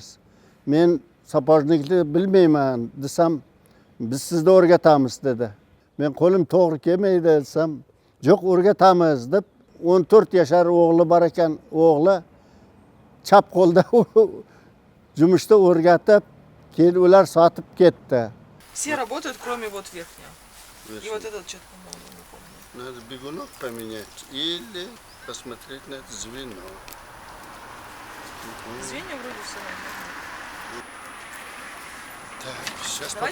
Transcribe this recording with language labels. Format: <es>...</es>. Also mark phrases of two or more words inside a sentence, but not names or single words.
<uz>Men sapojnikni bilmayman desam, biz sizga o'rgatamiz dedi. Men qo'lim to'g'ri kelmaydi desam, yo'q o'rgatamiz deb 14 yashar o'g'li bor ekan, o'g'li chap qo'lda jumishda o'rgatib, keyin ular sotib ketdi.</uz> <ru>Все работают, кроме вот верхнего. И вот этот что-то, по-моему, не помню. Надо бегунок поменять или посмотреть на это звено. Звенья вроде все нормально. Так, сейчас Давайте</ru>